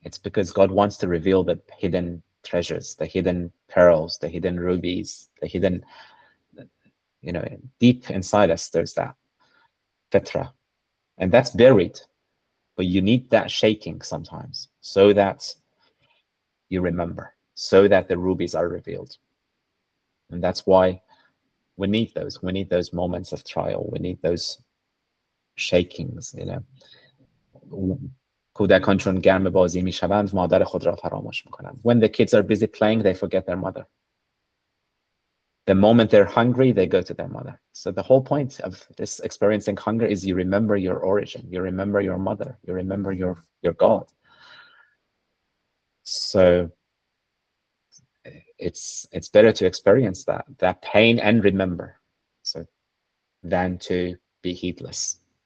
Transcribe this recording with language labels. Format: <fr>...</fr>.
<en>It's because God wants to reveal the hidden treasures, the hidden pearls, the hidden rubies, the hidden, deep inside us, there's that fitra. And that's buried. But you need that shaking sometimes so that you remember, so that the rubies are revealed. And that's why we need those. We need those moments of trial. We need those shakings,</en> <fa>کودکان چون گرم بازی میشوند مادر خود را فراموش میکنند.</fa> <en>When the kids are busy playing, they forget their mother. The moment they're hungry, they go to their mother. So the whole point of this experiencing hunger is you remember your origin, you remember your mother, you remember your God. So it's better to experience that pain and remember, so than to be heedless.</en>